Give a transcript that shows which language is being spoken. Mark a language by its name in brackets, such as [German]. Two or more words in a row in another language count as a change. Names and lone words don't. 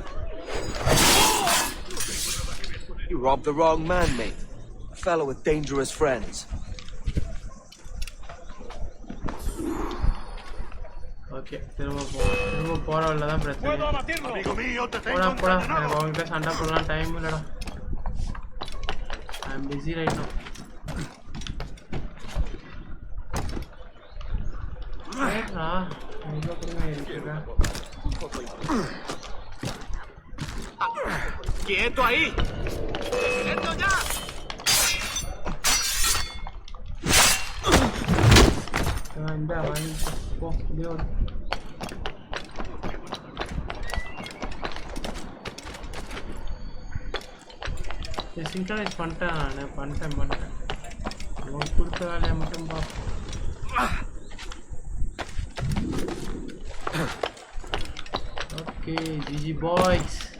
[English] You robbed the wrong man, mate. A fellow with dangerous friends. [Tamil] ஓகே, திரும்ப போற வழில தான் பிரச்சனை. போடா எனக்கு அவங்ககிட்ட சண்டை போடலாம் டைம் இல்லடா. [English] I am busy right now. [Tamil] எங்க போறீங்க இருக்கா? [Spanish] ¡Quieto ahí! ¡Quieto ya! Anda, [Tamil] வாங்கி போ. இதோ சிங்க்ரனைஸ் பண்ணிட்டேன் நான். பண்ணிட்டேன். அவன் கொடுத்த வேலையை மட்டும் பார்ப்போம். ஓகே, [English] GG boys.